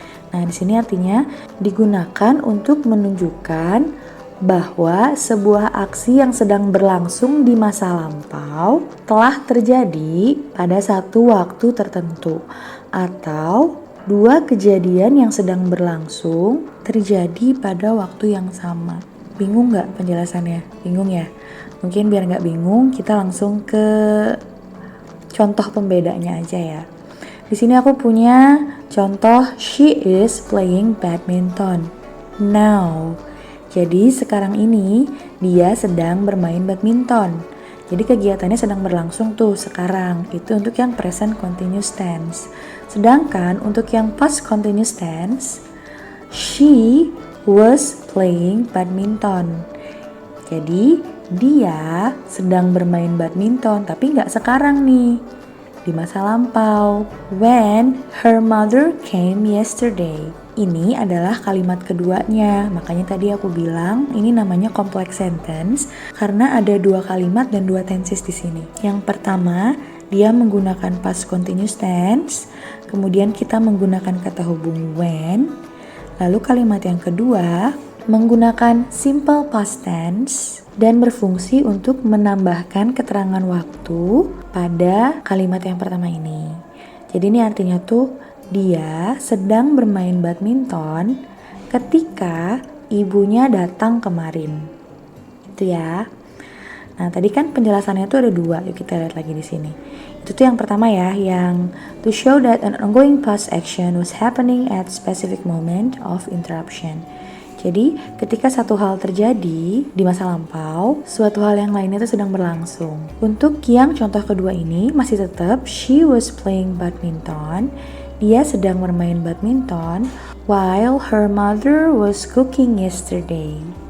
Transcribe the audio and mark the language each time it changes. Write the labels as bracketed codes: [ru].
[id] Nah, di sini artinya digunakan untuk menunjukkan bahwa sebuah aksi yang sedang berlangsung di masa lampau telah terjadi pada satu waktu tertentu, atau 2 kejadian yang sedang berlangsung terjadi pada waktu yang sama. Bingung nggak penjelasannya? Bingung ya? Mungkin biar nggak bingung, kita langsung ke contoh pembedanya aja ya. Di sini aku punya contoh [en] she is playing badminton now. [id] Jadi sekarang ini dia sedang bermain badminton. Jadi kegiatannya sedang berlangsung tuh sekarang. Itu untuk yang present continuous tense. Sedangkan untuk yang [en] past continuous tense, she was playing badminton. [id] Jadi dia sedang bermain badminton, tapi nggak sekarang nih, di masa lampau. [en] When her mother came yesterday. [id] Ini adalah kalimat keduanya, makanya tadi aku bilang ini namanya complex sentence karena ada 2 kalimat dan 2 tenses di sini. Yang pertama, dia menggunakan past continuous tense, kemudian kita menggunakan kata hubung when. Lalu kalimat yang kedua menggunakan simple past tense dan berfungsi untuk menambahkan keterangan waktu pada kalimat yang pertama ini. Jadi ini artinya tuh dia sedang bermain badminton ketika ibunya datang kemarin. Itu ya. Nah, tadi kan penjelasannya tuh ada 2. Yuk kita lihat lagi di sini. Itu tuh yang pertama ya, yang [en] to show that an ongoing past action was happening at specific moment of interruption. [id] Jadi, ketika satu hal terjadi di masa lampau, suatu hal yang lainnya itu sedang berlangsung. Untuk yang contoh kedua ini, masih tetap she was playing badminton. Dia sedang bermain [en] badminton while her mother was cooking yesterday.